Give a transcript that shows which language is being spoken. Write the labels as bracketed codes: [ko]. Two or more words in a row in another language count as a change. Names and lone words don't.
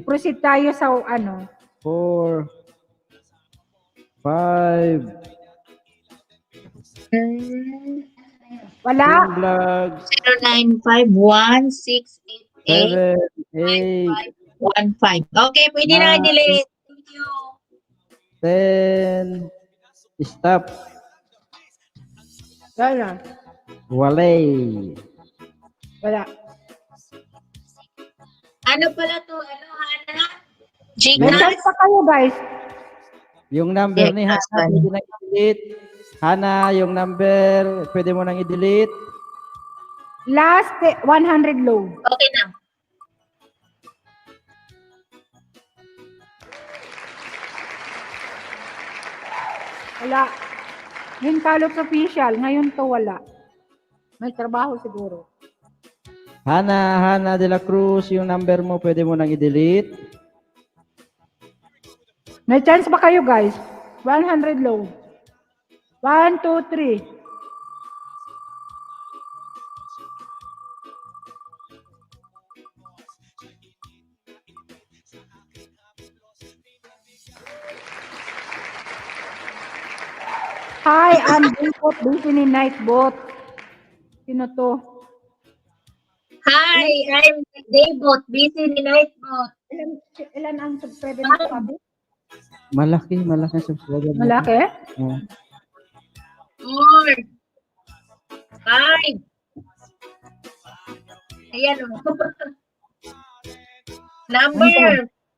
[tl] Proceed tayo sa ano. 4, 5, Wala. 10 vlogs, 0951688515. 7, 8, Okay, pwede na i-delete. [en] Thank you. [tl] 10. Stop. Wala. Walay. Wala. Ano pala to? Ano, Hana? May Gcash? chance pa kayo, guys. Yung number ni Yes, Hana, pwede nang i-delete. Hana, yung number, pwede mo nang i-delete. [en] Last 100 load. [tl] Okay na. Wala. Yung Kalops official, ngayon to wala. May trabaho siguro. Hana de la Cruz, yung number mo, pwede mo nang i-delete. May chance pa kayo, guys. 100 load. 1, 2, 3. [en] Hi, I'm Daybot, busy ni Nightbot. [tl] Sino to? [en] Hi, I'm Daybot, busy ni Nightbot. [tl] Ilan ang subscriber na sabi? Malaki ang subscriber. natin. Malaki? Oh. 4, 5. Ayan o. Number.